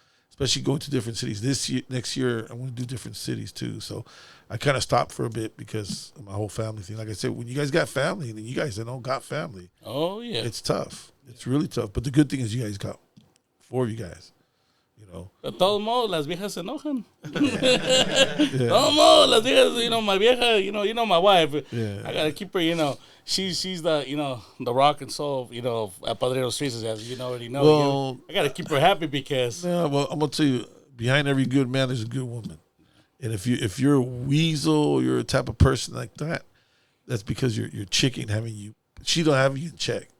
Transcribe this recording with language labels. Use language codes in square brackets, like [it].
[en] Especially going to different cities. Next year, I want to do different cities too. So I kind of stopped for a bit because of my whole family thing. Like I said, when you guys got family, and you guys don't got family. Oh yeah, it's tough. It's really tough. But the good thing is you guys got 4 of you guys. [es] De todos modos, las viejas se enojan. De todos modos, las viejas, [en] my vieja, my wife. Yeah. I gotta keep her, she's the, the rock and soul, at Padrino Streets, as you already know. Well, I gotta keep her happy because. Yeah, well, I'm gonna tell you, behind every good man, there's a good woman. And if you're a weasel, you're a type of person like that, that's because your chick ain't having you. She don't have you in check.